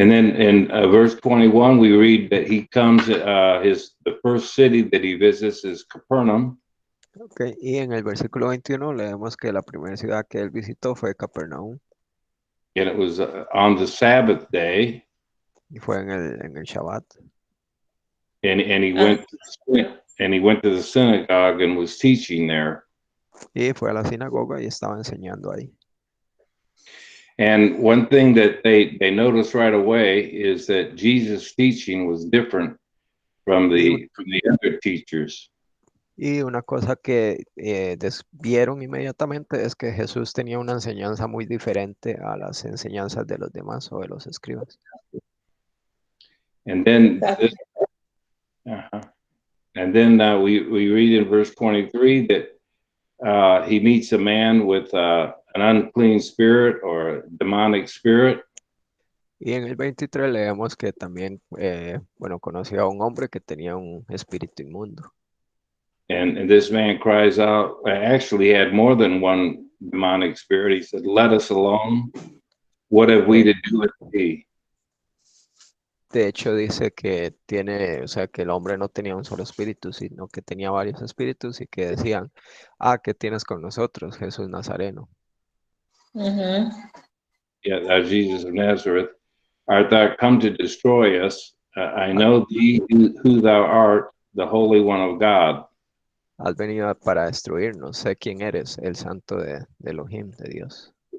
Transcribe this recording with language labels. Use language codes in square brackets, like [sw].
[en] And then in verse 21, we read that he comes, the first city that he visits is Capernaum. [es] Ok, y en el versículo 21 leemos que la primera ciudad que él visitó fue Capernaum [en] And it was on the Sabbath day, [es] y fue en el Shabbat. [en] and he went to the synagogue and was teaching there. [es] Y fue a la sinagoga y estaba enseñando ahí. [en] And one thing that they noticed right away is that Jesus' teaching was different from the other teachers. [es] Y una cosa que vieron inmediatamente es que Jesús tenía una enseñanza muy diferente a las enseñanzas de los demás o de los escribas. [en] And then Exactly. we read in verse 23 that he meets a man with an unclean spirit or a demonic spirit. [es] Y en el 23 leemos que también, bueno, conoció a un hombre que tenía un espíritu inmundo. [en] And this man cries out, actually he had more than one demonic spirit. He said, "Let us alone. What have we to do with thee?" [es] De hecho, dice que tiene, o sea, que el hombre no tenía un solo espíritu, sino que tenía varios espíritus y que decían, ¿qué tienes con nosotros, Jesús Nazareno? Mhm. [en] Yeah, thou Jesus of Nazareth, art thou come to destroy us? I know thee who thou art, the Holy One of God. [es] Has venido para destruirnos, sé quién eres, el santo de Elohim, de Dios.